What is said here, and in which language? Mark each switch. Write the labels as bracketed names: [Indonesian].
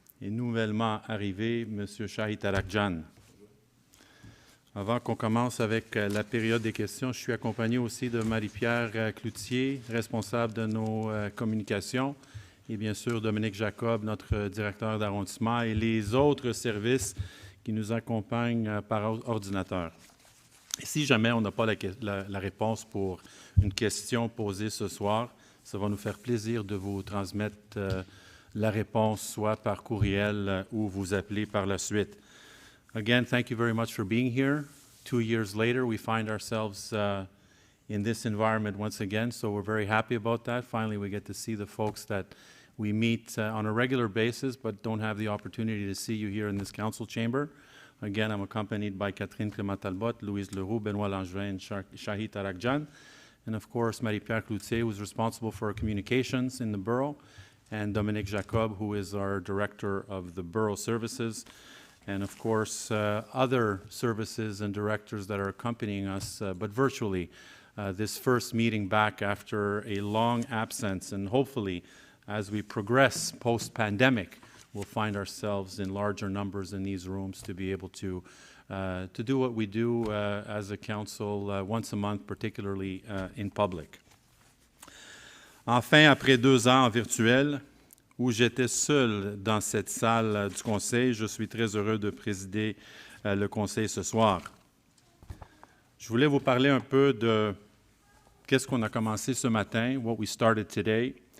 [French] Et nouvellement arrivé, M. Shahid Arakjan. Avant qu'on commence avec la période des questions, je suis accompagné aussi de Marie-Pierre Cloutier, responsable de nos communications, et bien sûr Dominique Jacob, notre directeur d'arrondissement, et les autres services qui nous accompagnent par ordinateur. Et si jamais on n'a pas la réponse pour une question posée ce soir, ça va nous faire plaisir de vous transmettre la réponse, soit par courriel ou vous appeler par la suite. [English] Again, thank you very much for being here. 2 years later, we find ourselves in this environment once again, so we're very happy about that. Finally, we get to see the folks that we meet on a regular basis, but don't have the opportunity to see you here in this council chamber. Again, I'm accompanied by Catherine Clément-Talbot, Louise Leroux, Benoît Langevin, and Shahid Arakjan, and of course, Marie-Pierre Cloutier, who's responsible for our communications in the borough, and Dominique Jacob, who is our director of the borough services, and of course, other services and directors that are accompanying us, but virtually, this first meeting back after a long absence, and hopefully, as we progress post-pandemic, we'll find ourselves in larger numbers in these rooms to be able to do what we do as a council once a month, particularly in public. [French] Enfin, après 2 ans en virtuel, où j'étais seul dans cette salle du Conseil, je suis très heureux de présider le Conseil ce soir. Je voulais vous parler un peu de qu'est-ce qu'on a commencé ce matin, [English] what we started today.